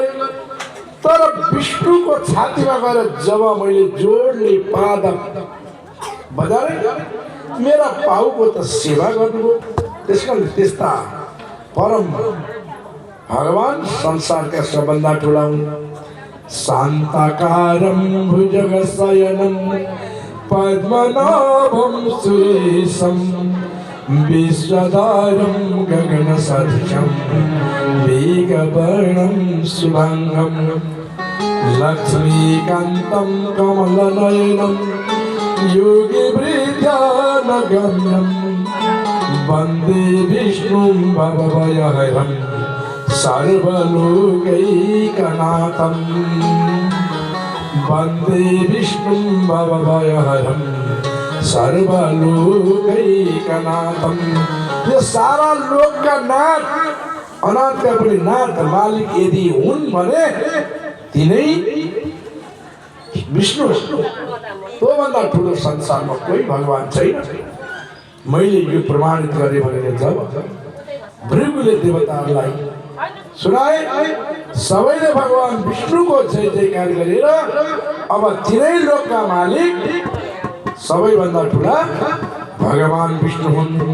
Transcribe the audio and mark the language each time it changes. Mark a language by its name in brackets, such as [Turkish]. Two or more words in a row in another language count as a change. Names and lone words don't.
[Nepali] तर विष्णुको छातीमा गएर जब मैले जोडले पाद बजारे, मेरा पाउको त सेवा गर्नुभयो। त्यसकारण त्यस्ता परम भगवान संसारका सबभन्दा ठुला हुन्। [Sanskrit] शान्ताकारं भुजगशयनं पद्मनाभं सुरेशं विश्वधारं गगनसदृशं मेघवर्णं शुभांगं लक्ष्मीकान्तं कमलनयनं योगिवृद्ध्यानगम्यं वन्दे विष्णुं भवभयहरं सर्वलोकैकनाथं। वन्दे विष्णुं भवभयहरं सर्वलोकैकनाथं। [Nepali] यो सारा लोकका नाथ, अनाथका पनि नाथ मालिक यदि हुन् भने तिनै विष्णु। त्योभन्दा ठुलो संसारमा कोही भगवान छैन। मैले यो प्रमाणित गरेँ भने जब भृगुले देवताहरूलाई सुनाए, सबैले भगवान विष्णुको जय जयकार गरेर अब तिनै लोकका मालिक सबैभन्दा ठुला भगवान विष्णु हुन्।